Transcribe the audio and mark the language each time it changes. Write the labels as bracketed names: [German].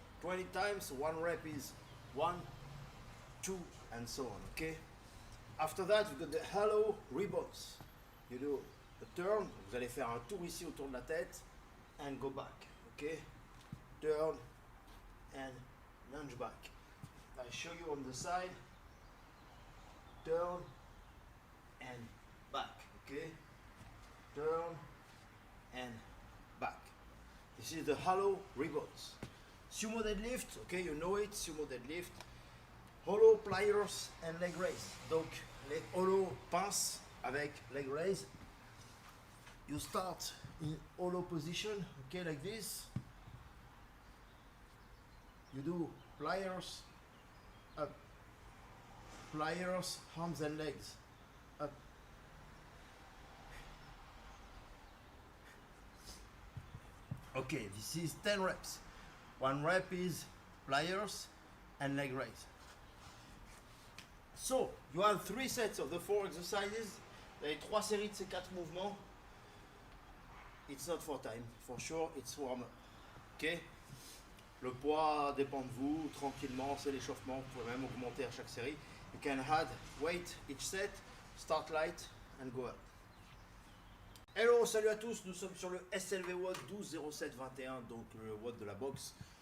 [English] 20 times, one rep is 1, 2, and so on, ok? After that, you've got the halo rebounds. You do a turn, [French] vous allez faire un tour ici autour de la tête, [English] and go back, ok? Turn and lunge back. I show you on the side. Turn and back. Okay. Turn and back. This is the hollow rebounds. Sumo deadlift. Okay, you know it. Sumo deadlift. Hollow pliers and leg raise. [French] Donc les hollow pinces avec leg raise. [English] You start in hollow position. Okay, like this. You do pliers, up, pliers, arms and legs, up. Okay, this is 10 reps. One rep is pliers and leg raise. So, you have 3 sets of the 4 exercises. [French] Vous avez 3 séries de ces 4 mouvements. [English] It's not for time, for sure, it's warm-up. Okay? [French] Le poids dépend de vous, tranquillement, c'est l'échauffement, vous pouvez même augmenter à chaque série. [English] You can add weight each set, start light and go up. [French] Hello, salut à tous, nous sommes sur le SLV WOD 12-07-21, donc le WOD de la boxe.